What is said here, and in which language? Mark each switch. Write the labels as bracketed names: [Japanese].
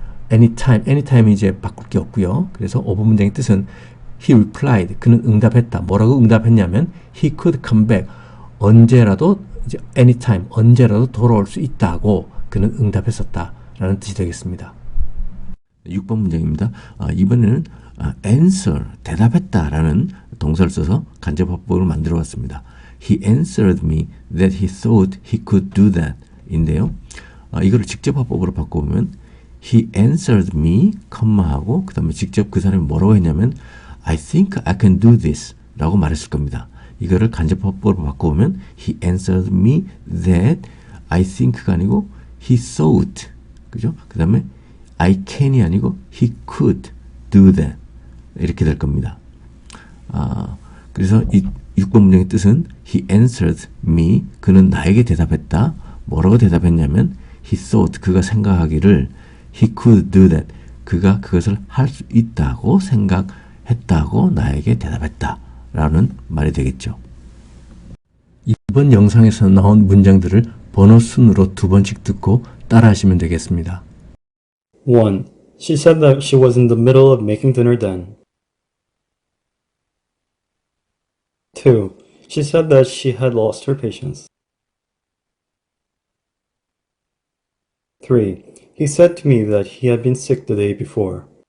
[Korean] anytime이 이제 바꿀 게 없고요. 그래서 5번 문장의 뜻은 [English] he replied, [Korean] 그는 응답했다. 뭐라고 응답했냐면 [English] he could come back, [Korean] 언제라도 이제 anytime, 언제라도 돌아올 수 있다고 그는 응답했었다 라는 뜻이 되겠습니다. 6번 문장입니다. 이번에는 answer, 대답했다 라는 동사를 써서 간접화법을 만들어 봤습니다. [English] He answered me that he thought he could do that 인데요. [Korean] 이거를 직접화법으로 바꿔보면 [English] He answered me, [Korean] 하고 그 다음에 직접 그 사람이 뭐라고 했냐면 [English] I think I can do this [Korean] 라고 말했을 겁니다. [English] 이거를 간접화법으로 바꿔보면 He answered me that I think [Korean] 가 아니고 [English] He thought, 그죠? [Korean] 그 다음에 I can이 아니고 [English] He could do that [Korean] 이렇게 될 겁니다. 그래서 이 6번 문장의 뜻은 [English] He answered me, [Korean] 그는 나에게 대답했다. 뭐라고 대답했냐면 He thought, 그가 생각하기를 [English] He could do that, [Korean] 그가 그것을 할 수 있다고 생각했다고 나에게 대답했다 라는 말이 되겠죠. 이번 영상에서 나온 문장들을 번호 순으로 2번씩 듣고 따라 하시면 되겠습니다. 1. [English] She said that she was in the middle of making dinner then. 2. She said that she had lost her patience. 3. He said to me that he had been sick the day before.